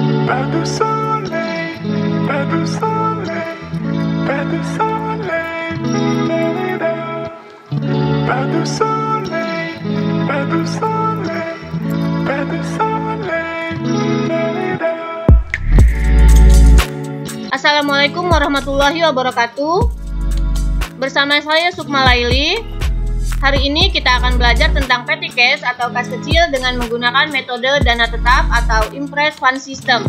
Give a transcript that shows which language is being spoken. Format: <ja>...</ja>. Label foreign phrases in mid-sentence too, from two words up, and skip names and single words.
<fr>Pas de soleil, pas de soleil, pas de soleil, pas de soleil, pas de soleil, pas de soleil.</fr> <ar>السلام عليكم ورحمة الله وبركاته.</ar> <id>Bersama saya Sukma Laili. Hari ini kita akan belajar tentang</id> <en>petty cash</en> <id>atau kas kecil dengan menggunakan metode dana tetap atau</id> <en>impress fund system.</en>